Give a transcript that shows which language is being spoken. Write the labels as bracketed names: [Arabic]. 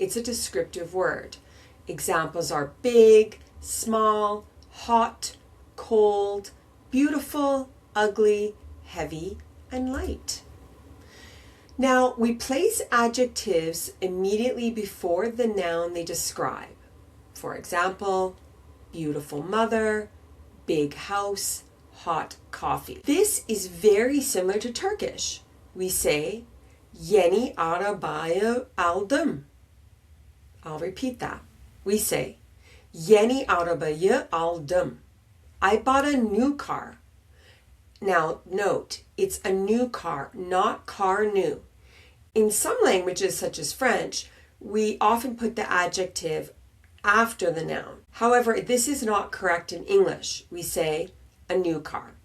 [English] It's a descriptive word. Examples are big, small, hot, cold, beautiful, ugly, heavy, and light. Now, we place adjectives immediately before the noun they describe. For example, beautiful mother, big house, hot coffee. This is very similar to Turkish. We say, [Turkish] yeni arabaya aldım. [English] I'll repeat that. We say, [Turkish] yeni arabayı aldım. [English] I bought a new car. Now, note, it's a new car, not car new. In some languages, such as French, we often put the adjective after the noun. However, this is not correct in English. We say, a new car.